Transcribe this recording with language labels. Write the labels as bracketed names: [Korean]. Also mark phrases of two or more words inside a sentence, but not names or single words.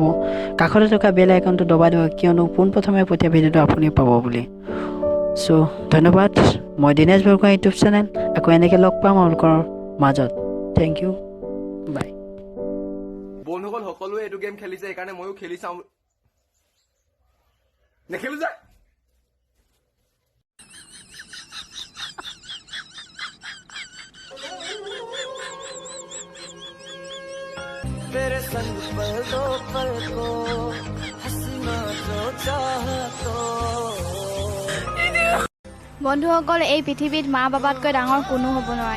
[Assamese] কাষতে থকা বেল আইকনটো দবাই দিব, কিয়নো পোনপ্ৰথমে পঠিওৱা ভিডিঅ'টো আপুনি পাব বুলি। চ' ধন্যবাদ। মই দিনেশ বৰগোহাঁই [English] YouTube channel. [Assamese] আকৌ এনেকৈ লগ পাম আপোনালোকৰ মাজত। [English] thank you, bye. [Assamese] বন্ধুসকল সকলোৱে এইটো গেম খেলিছে, সেইকাৰণে ময়ো খেলি চাওঁ। নেখেলো যে [Hindi] तेरे संग पल दो पल को हंसना जो चाहा तो। [Assamese] বন্ধুসকল, এই পৃথিৱীত মা বাবাতকৈ ডাঙৰ কোনো হ'ব নোৱাৰে।